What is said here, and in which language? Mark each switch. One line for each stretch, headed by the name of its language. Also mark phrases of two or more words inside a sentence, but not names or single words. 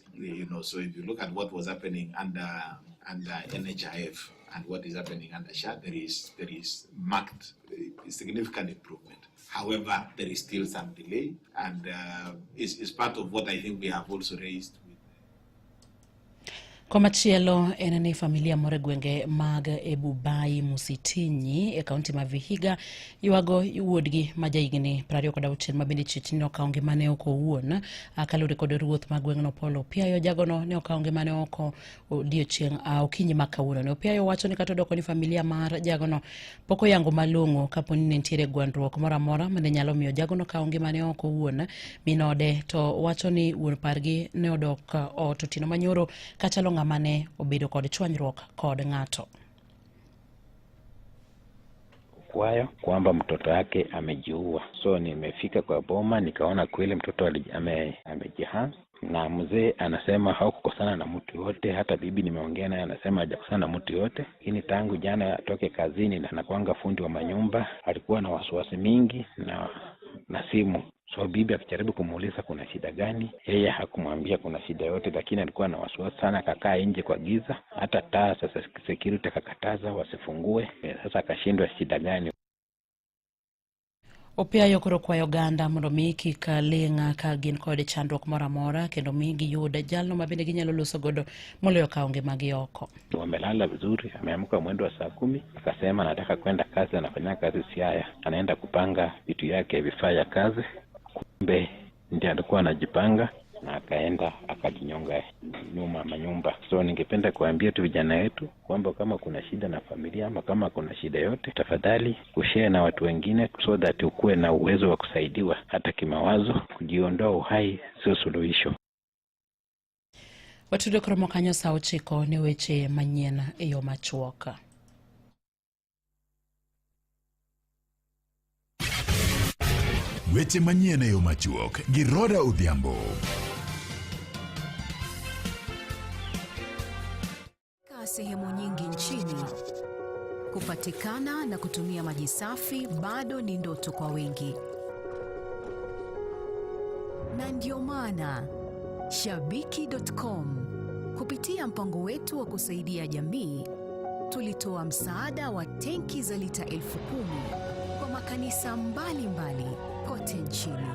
English: So if you look at what was happening under NHIF and what is happening under SHA, there is marked significant improvement. However, there is still some delay, and is part of what I think we have also raised.
Luo (Kenya and Tanzania): Komachielo en ni familia more gwenge mag Ebubai Musitinyi e kaunti ma Vihiga yuago wuodgi ma jaigni 26 mabende chichni okaonge mane oko wuon akalure kod ruoth ma gwengno Polo Piayo jagono ne okaonge mane oko odiochieng okinyi makawuono ne Piayo wacho ni kata doko ni familia mar jagono poko yango malongo kaponi ne ntiere gwandruok moramora mane nyalo miyo jagono kaonge mane oko wuon minode to wacho ni wuon pargi ne odok ototino manyoro kachalo ng'amane obedo kod chwanyruok kod ng'ato.
Swahili: Kwayo kwamba mtoto wake amejiua. So nimefika kwa boma nikaona kweli mtoto amejihang, na mzee anasema hakukosana na mtu yote. Hata bibi nimeongea naye anasema hajakosana na mtu yote, lakini tangu jana atoke kazini na anakuanga fundi wa manyumba alikuwa na wasiwasi mingi na simu. So bibi akijaribu kumuuliza kuna shida gani, yeye hakumwambia kuna shida yote, lakini alikuwa na wasiwasi sana, akakaa nje kwa giza. Hata taa sasa security akakataza wasifungue. Sasa akashindwa shida gani.
Luo (Kenya and Tanzania): Opiayo koro kwayo Uganda mondo mi kik linga ka gin kod chandruok moramora kendo mi giyude jalno mabende ginyalo loso godo moloyo kaonge magi oko.
Swahili: Wamelala vizuri, ameamka mwendo wa saa 10, akasema anataka kwenda kazi, anafanya kazi Siaya, anaenda kupanga vitu yake vifaa ya kazi. Kumbe ndiye alikuwa anajipanga na akaenda akajinyonga nyuma manyumba. So ningependa kuambia tu vijana wetu kwamba kama kuna shida na familia ama kama kuna shida yote, tafadhali kushare na watu wengine
English: so that
Swahili: ukue na uwezo wa kusaidiwa hata kimawazo. Kujiondoa uhai sio suluhisho.
Luo (Kenya and Tanzania): Watudo kromo kanyo saa 9 ne weche manyien e yo machuoka. Weche manyien e yo machuok gi Roda Odhiambo.
Swahili: Sehemu nyingi nchini, kupatikana na kutumia maji safi bado ni ndoto kwa wengi. Na ndio maana Shabiki.com kupitia mpango wetu wa kusaidia jamii tulitoa msaada wa tenki za lita 10,000 kwa makanisa mbalimbali kote nchini.